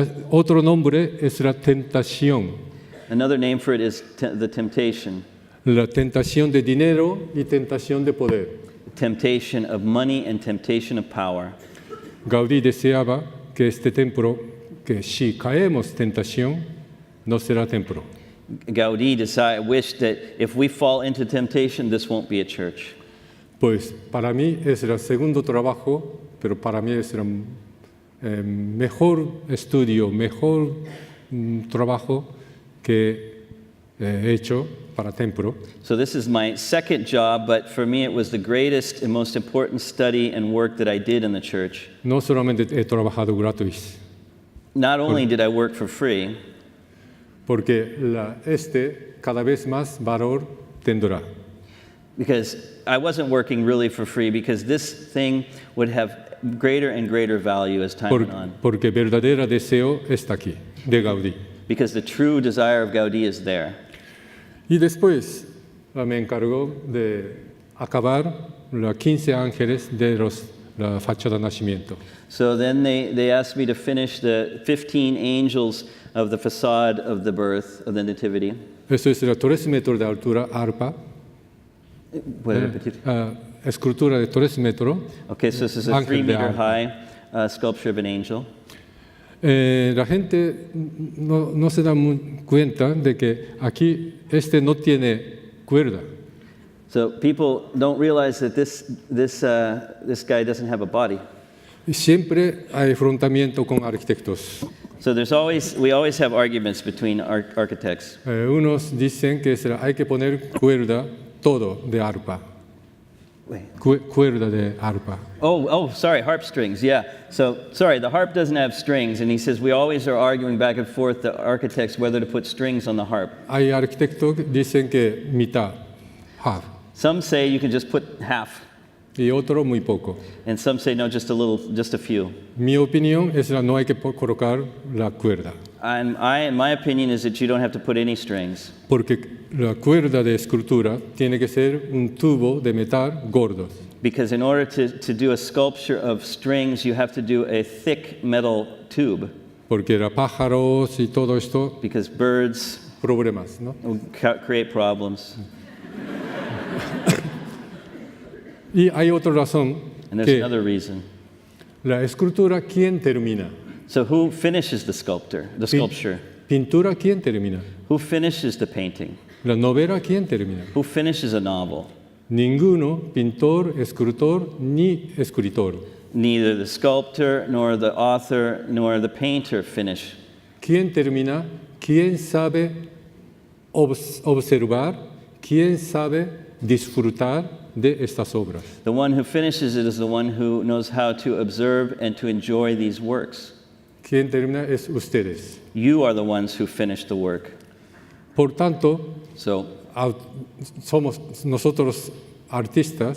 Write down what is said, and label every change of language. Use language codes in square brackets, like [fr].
[es] Otro nombre es la tentación. [en] Another name for it is the temptation. [es] La tentación de dinero y tentación de poder. [en] Temptation of money and temptation of power. [es] Gaudí deseaba que este templo, que si caemos tentación, no será templo. [en] Gaudí wished that if we fall into temptation, this won't be a church. [es] Pues para mí es el segundo trabajo, pero para mí es el mejor estudio, mejor trabajo que he hecho para templo. [en] So this is my second job, but for me it was the greatest and most important study and work that I did in the church. [es] No solamente he trabajado gratis, [en] Not only did I work for free, [es] porque cada vez más valor tendrá. [en] because I wasn't working really for free, because this thing would have greater and greater value as time went on. [es] Porque verdadero deseo está aquí, de Gaudí. [en] Because the true desire of Gaudí is there. [es] Y después me encargó de acabar los 15 ángeles de los la fachada nacimiento. [en] So then they asked me to finish the 15 angels of the facade of the birth, of the nativity. [es] Eso es la 3 metros de altura, arpa. ¿Puede repetir? Escultura de 3 metros. [en] Okay, so this is a [es] Ángel de [en] 3-meter [es] arpa. [en] high sculpture of an angel. [es] La gente no se da cuenta de que aquí no tiene cuerda. [en] So people don't realize that this guy doesn't have a body. [es] Y siempre hay enfrentamiento con arquitectos. [en] So we always have arguments between architects. [es] Unos dicen que hay que poner cuerda todo de arpa. Cuerda de arpa. [en] Sorry, harp strings, yeah. So, sorry, the harp doesn't have strings, and he says we always are arguing back and forth, the architects, whether to put strings on the harp. [es] Hay arquitectos que dicen que mitad, half, [en] Some say you can just put half, [es] y otro muy poco. [en] and some say no, just a few. [es] Mi opinión es que no hay que colocar la cuerda, [en] And my opinion is that you don't have to put any strings, [es] porque la cuerda de escultura tiene que ser un tubo de metal gordo, [en] because in order to do a sculpture of strings, you have to do a thick metal tube, [es] porque los pájaros y todo esto, [en] because birds [es] problemas, ¿no? [en] will create problems. [es] Y hay otra razón, [en] And there's [es] que [en] another reason. [es] la escultura, ¿quién termina? [en] So who finishes the sculpture? [es] Pintura, ¿quién termina? [en] Who finishes the painting? [es] La novela, ¿quién termina? [en] Who finishes a novel? [es] Ninguno, pintor, escultor, ni escritor. [en] Neither the sculptor, nor the author, nor the painter finish. [es] ¿Quién termina? ¿Quién sabe observar? ¿Quién sabe disfrutar de estas obras? [en] The one who finishes it is the one who knows how to observe and to enjoy these works. [es] ¿Quién termina? Es ustedes. [en] You are the ones who finish the work. [es] Por tanto, [en] So [es] somos nosotros artistas,